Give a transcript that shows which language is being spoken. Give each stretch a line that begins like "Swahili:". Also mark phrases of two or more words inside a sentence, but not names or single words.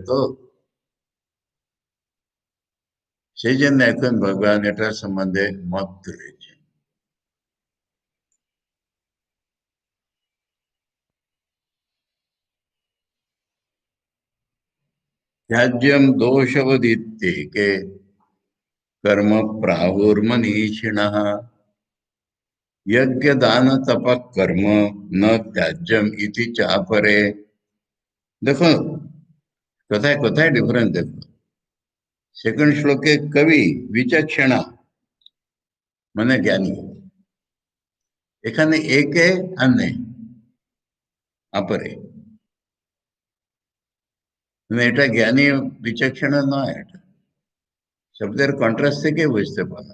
Bangla: তো সেই জন্য এখন ভগবান এটার সম্বন্ধে মত তুলেছে।
Sanskrit: ত্যাज्यम दोषवदित्ते के कर्म प्राहुर्मनीषिण यज्ञ दान तप कर्म न त्याज्यम इति चापरे।
Bangla: देखो কোথায় কোথায় ডিফারেন্স দেখো। সেকেন্ড শ্লোকে কবি বিচক্ষণা মানে জ্ঞানী, এখানে একে আর নেই, আপরে। মানে এটা জ্ঞানী বিচক্ষণা নয়, এটা শব্দের কন্ট্রাস্ট থেকে বুঝতে পারো।